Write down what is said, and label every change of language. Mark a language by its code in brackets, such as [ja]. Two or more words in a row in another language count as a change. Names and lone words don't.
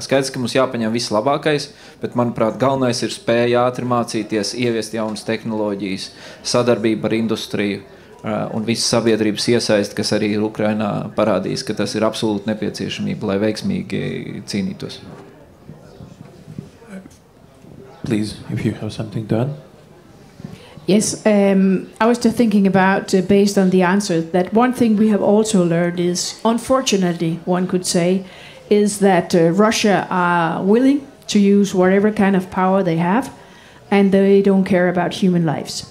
[lv] Skaidrs, ka mums jāpaņem viss labākais, bet, manuprāt, galvenais ir spēja ātri mācīties, ieviest jaunas tehnoloģijas, sadarbība ar industriju, un visas sabiedrības iesaist, kas arī ir Ukrainā parādījis, ka tas ir absolūti nepieciešamība, lai veiksmīgi cīnītos. [en] Please, if you have something to add. Yes, I was just thinking about, based on the answer, that one thing we have also learned is, unfortunately, one could say, is that Russia are willing to use whatever kind of power they have, and they don't care about human lives.